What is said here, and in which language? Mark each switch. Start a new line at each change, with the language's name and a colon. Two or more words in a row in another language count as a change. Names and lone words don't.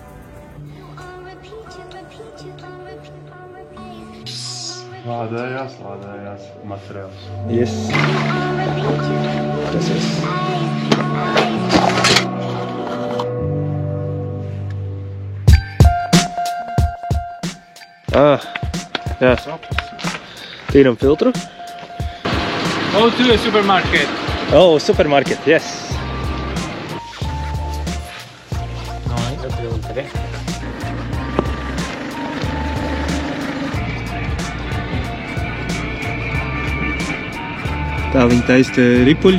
Latvian: Lādējās materiāls. Yes. Tas ir. Jā. Tīram filtru.
English: Go to a supermarket. Oh, supermarket, yes.
Latvian: Tā viņi taista ripuļus.